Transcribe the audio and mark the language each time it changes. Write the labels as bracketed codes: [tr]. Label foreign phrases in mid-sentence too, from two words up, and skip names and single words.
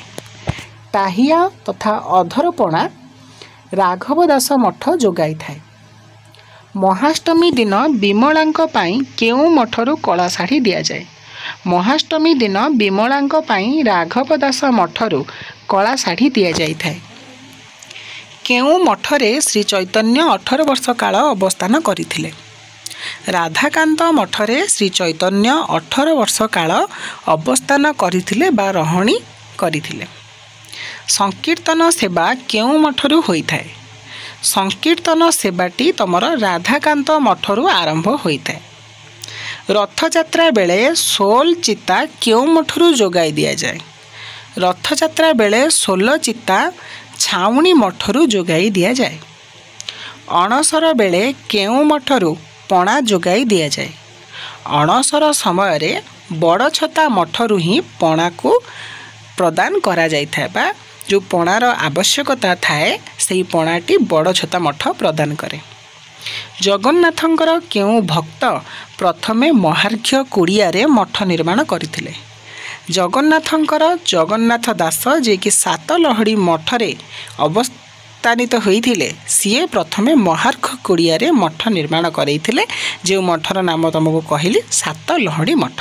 [or] ଟାହିଆ ତଥା ଅଧରପଣା ରାଘବ ଦାସ ମଠ ଯୋଗାଇ ଥାଏ। ମହାଷ୍ଟମୀ ଦିନ ବିମଳାଙ୍କ ପାଇଁ କେଉଁ ମଠରୁ କଳା ଶାଢ଼ୀ ଦିଆ ଯାଏ? ମହାଷ୍ଟମୀ ଦିନ ବିମଳାଙ୍କ ପାଇଁ ରାଘବ ଦାସ ମଠରୁ କଳା ଶାଢ଼ୀ ଦିଆ ଯାଇ ଥାଏ। କେଉଁ ମଠରେ ଶ୍ରୀ ଚୈତନ୍ୟ 18 ବର୍ଷ କାଳ ଅବସ୍ଥାନ କରଥିଲେ? ରାଧାକାନ୍ତ ମଠରେ ଶ୍ରୀ ଚୈତନ୍ୟ 18 ବର୍ଷ କାଳ ଅବସ୍ଥାନ କରଥିଲେ ବା ରହଣି କରଥିଲେ। ସଂକୀର୍ତ୍ତନ ସେବା କେଉଁ ମଠରୁ ହୋଇଥାଏ? ସଂକୀର୍ତ୍ତନ ସେବାଟି ତମର ରାଧାକାନ୍ତ ମଠରୁ ଆରମ୍ଭ ହୋଇଥାଏ। ରଥଯାତ୍ରା ବେଳେ ସୋଳ ଚିତା କେଉଁ ମଠରୁ ଯୋଗାଇ ଦିଆ ଯାଏ? ରଥଯାତ୍ରା ବେଳେ ସୋଳ ଚିତା ଛାଉଣି ମଠରୁ ଯୋଗାଇ ଦିଆ ଯାଏ। ଅଣସର ବେଳେ କେଉଁ ମଠରୁ ପଣା ଯୋଗାଇ ଦିଆ ଯାଏ? ଅଣସର ସମୟ ରେ ବଡ଼ ଛତା ମଠରୁ ହିଁ ପଣା କୁ ପ୍ରଦାନ କରା ଯାଇ ଥାଏ ବା ଯୋ ପଣାର ଆବଶ୍ୟକତା ଥାଏ ସେହି ପଣାଟି ବଡ଼ ଛତା ମଠ ପ୍ରଦାନ କରେ। ଜଗନ୍ନାଥଙ୍କର କେଉଁ ଭକ୍ତ ପ୍ରଥମେ ମହାର୍ଘ୍ୟ କୁଡ଼ିଆ ରେ ମଠ ନିର୍ମାଣ କରଥିଲେ? ଜଗନ୍ନାଥଙ୍କର ଜଗନ୍ନାଥ ଦାସ ଯେ କି 7 ଲହଡ଼ୀ ମଠରେ ଅବସ୍ଥାନିତ ହୋଇଥିଲେ ସିଏ ପ୍ରଥମେ ମହାର୍ଘ କୁଡ଼ିଆ ରେ ମଠ ନିର୍ମାଣ କରୈଥିଲେ, ଯେ ମଠର ନାମ ତୁମକୁ କହିଲି 7 ଲହଡ଼ୀ ମଠ।